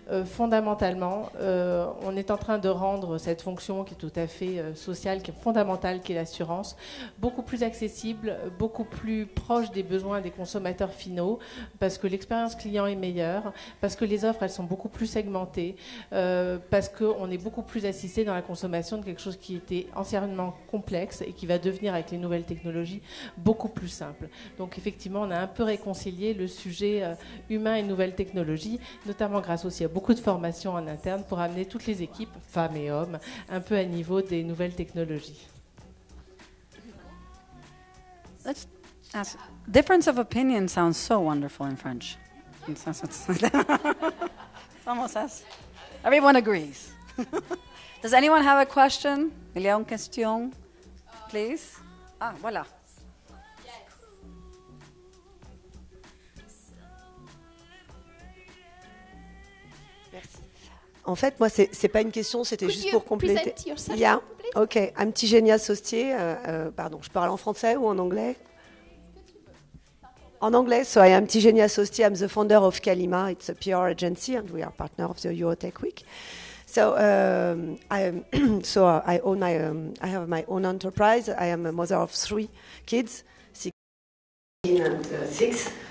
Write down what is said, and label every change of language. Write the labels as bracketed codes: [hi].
[fr] fondamentalement, on est en train de rendre cette fonction qui est tout à fait sociale, qui est fondamentale, qui est l'assurance, beaucoup plus accessible, beaucoup plus proche des besoins des consommateurs finaux, parce que l'expérience client est meilleure, parce que les offres elles sont beaucoup plus segmentées, parce qu'on est beaucoup plus assisté dans la consommation de quelque chose qui était anciennement complexe et qui va devenir avec les nouvelles technologies beaucoup plus simple. Donc effectivement on a un peu réconcilié le sujet humain et nouvelles technologies, notamment grâce aussi à beaucoup de formations en interne pour amener toutes les équipes, femmes et hommes, un peu à niveau des nouvelles technologies. [en] Let's Difference of opinion sounds so wonderful in French. It's almost as everyone agrees. Does anyone have a question? [fr] Il y a une question, please. Ah, voilà. Merci. En fait, moi, c'est pas une question, c'était juste pour compléter. [en] Yourself, Yeah. please? Ok. I'm Tigenia Saustier. [fr] Pardon, je parle en français ou en anglais? En anglais, [en] so I am Tigenia Saustier. I'm the founder of Kalima. It's a PR agency, and we are partner of the Eurotech Week. So I own I have my own enterprise. I am a mother of 3 kids, 16 and 6.